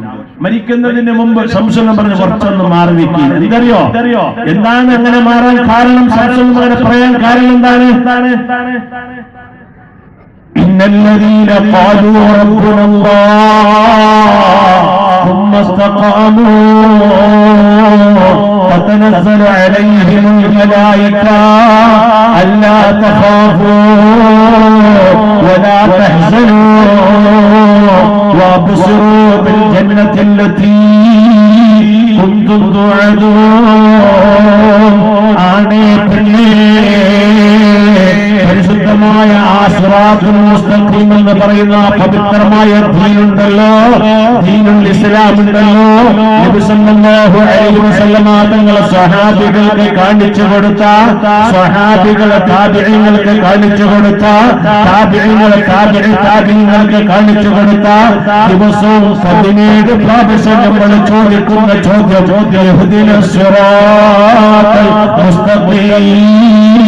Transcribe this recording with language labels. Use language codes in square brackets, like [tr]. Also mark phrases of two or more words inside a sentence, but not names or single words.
[ml] മരിക്കുന്നതിന് മുമ്പ് സംശയം പറഞ്ഞ് കുറച്ചൊന്ന് മാറി നിൽക്കി. എന്തറിയോ എന്താണ് അങ്ങനെ മാറാൻ കാരണം? സംശയം അങ്ങനെ പറയാൻ കാരണം എന്താണ്? [ar] إن الذين قالوا ربنا الله ثم استقاموا تتنزل عليهم الملائكة ألا تخافوا ولا تحزنوا وابشروا بالجنة التي كنتم توعدون. [ml] പരിശുദ്ധമായ [ar] الصراط المستقيم [ml] എന്ന് പറയുന്ന പവിത്രമായ ദീനുണ്ടല്ലോ, ദീനുൽ ഇസ്ലാം ഉണ്ടല്ലോ, നബി [ar] صلى الله عليه وسلم [ml] തങ്ങളെ സ്വഹാബികൾക്ക് കാണിച്ചു കൊടുത്ത, സ്വഹാബികളെ താബിഈങ്ങൾക്ക് കാണിച്ചു കൊടുത്ത, താബിഈങ്ങളെ താബിഈങ്ങൾക്ക് കാണിച്ചു കൊടുത്ത ദിവസവും 17 പ്രാവശ്യം നമ്മൾ ചോദിക്കുന്ന ചോദ്യം [ar] اهدنا الصراط المستقيم.